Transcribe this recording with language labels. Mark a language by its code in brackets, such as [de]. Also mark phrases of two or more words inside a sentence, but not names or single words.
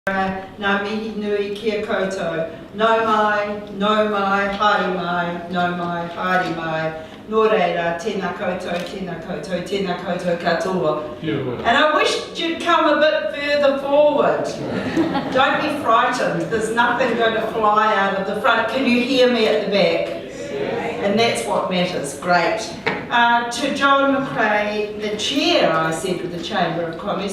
[mi] Ngā mihi nui kia koutou. Nau mai, haere mai, nau mai, haere mai. Nō reira, tēnā koutou, tēnā koutou, tēnā koutou katoa. [en] And I wish you'd come a bit further forward. Don't be frightened, there's nothing going to fly out of the front. Can you hear me at the back? And that's what matters, great. To John McRae, the chair, I said, of the Chamber of Commerce.